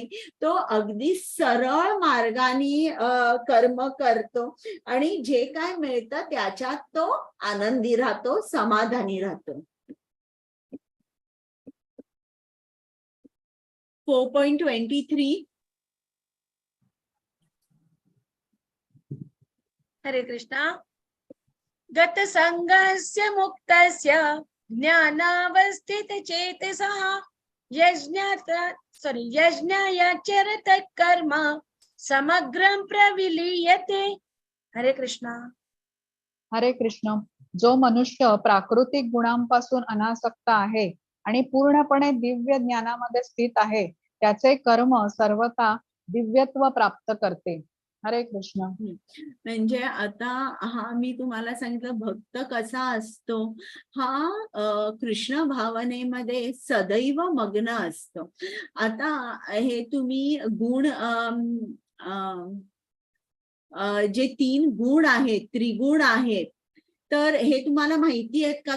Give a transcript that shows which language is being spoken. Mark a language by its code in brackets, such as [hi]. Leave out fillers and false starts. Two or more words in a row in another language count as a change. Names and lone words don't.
[mr] तो अगदी सरळ मार्गाने कर्म करतो आणि जे काय मिळतं त्याच्यात तो आनंदी राहतो, समाधानी राहतो. 4.23 हरे कृष्णा. [sa] गतसंगस्य मुक्तस्य ज्ञानावस्थितचेतसः यज्ञायाचरत कर्म समग्रं प्रविलीयते। [mr] हरे कृष्णा. हरे कृष्ण. जो मनुष्य प्राकृतिक गुणांपासून अनासक्त आहे आणि पूर्णपणे दिव्य ज्ञानामध्ये स्थित आहे, त्याचे कर्म सर्वथा दिव्यत्व प्राप्त करते. हरे कृष्ण. म्हणजे आता हा मी तुम्हाला सांगितलं भक्त कसा असतो. हा कृष्ण भावनेमध्ये सदैव मग्न असतो. आता हे तुम्ही गुण जे 3 गुण आहेत, त्रिगुण आहेत, तर हे तुम्हाला माहिती आहेत का?